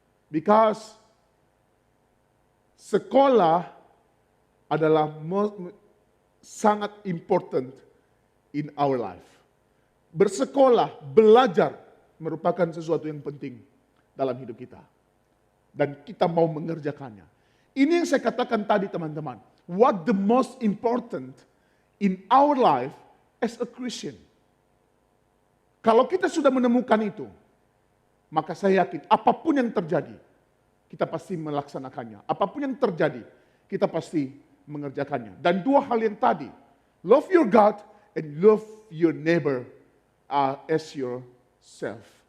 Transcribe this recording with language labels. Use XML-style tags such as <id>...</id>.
<en>Because</en> <id>sekolah adalah sangat</id> <en>important in our life.</en> <id>Bersekolah, belajar merupakan sesuatu yang penting dalam hidup kita. Dan kita mau mengerjakannya. Ini yang saya katakan tadi teman-teman.</id> <en>What the most important in our life as a Christian.</en> <id>Kalau kita sudah menemukan itu, maka saya yakin apapun yang terjadi, kita pasti melaksanakannya. Apapun yang terjadi, kita pasti mengerjakannya. Dan dua hal yang tadi,</id> <en>love your God and love your neighbor as yourself.</en>